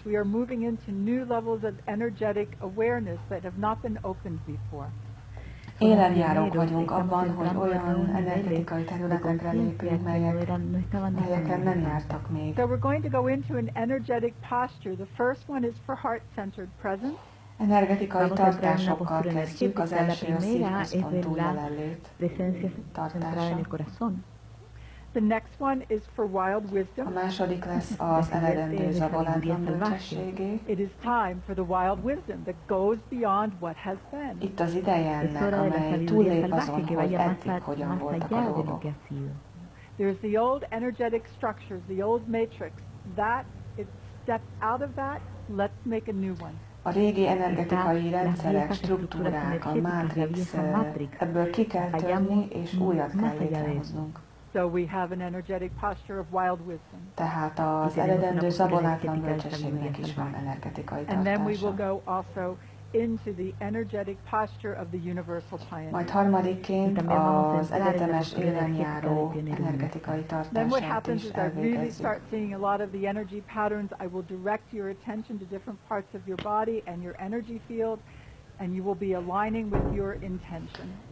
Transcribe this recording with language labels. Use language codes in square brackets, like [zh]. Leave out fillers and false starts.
[en] We are moving into new levels of energetic awareness that have not been opened before. [hu] Élenjárók vagyunk abban, hogy olyan energetikai területekre lépünk, melyeken nem jártak még. [en] So we're going to go into an energetic posture. The first one is for heart-centered presence. [hu] Energetikai tartásokkal kezdjük, az első a szívközpontú jelenlét tartása. [en] The next one is for wild wisdom. [hu] A második lesz az eredendő zabolátlan bölcsességé. [en] It is time for the wild wisdom that goes beyond what has been. [hu] Itt az ideje ennek, amely túllép azon, hogy eddig hogyan voltak a dolgok. [en] There's the old energetic structures, the old matrix. That it steps out of that. Let's make a new one. [hu] A régi energetikai rendszerek, struktúrák, a mátrix, ebből ki kell törni, és újat kell létrehoznunk. [en] So we have an energetic posture of wild wisdom. [hu] Tehát az eredendő zabolátlan bölcsességnek is van energetikai tartása. [en] And then we will go also into the energetic posture of the universal pioneer. [hu] Majd harmadikként az egyetemes élenjáró energetikai tartását is elvégezzük. [en] Then what happens is I really start seeing a lot of the energy patterns. I will direct your attention to different parts of your body and your energy field, and you will be aligning with your intention.